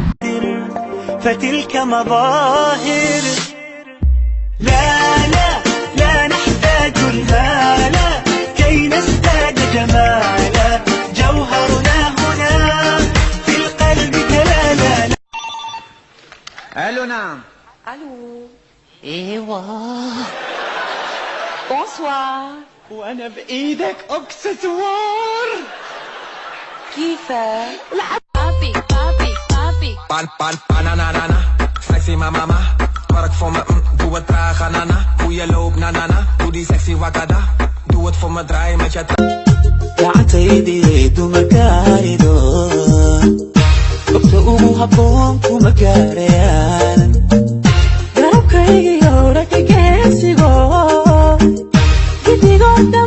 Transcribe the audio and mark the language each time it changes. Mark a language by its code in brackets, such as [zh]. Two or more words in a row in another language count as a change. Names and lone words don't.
[ar] فتلك مظاهر لا نحتاج المال كي نزداد جمالا جوهرنا هنا في القلب كلالا الو نعم الو ايوه بونسوار وانا بايدك اكسسوار كيفك بابي [nl] Banana, [en] sexy mama, [nl] work voor me, doe het traag anana. Hoe je loopt nanana, doe die sexy wakada. Doe het voor me, draai met je [so] gacantaydi dumakaarido qofka ugu habboon kuma gaarayaan garabkayga iyo ragga geesigo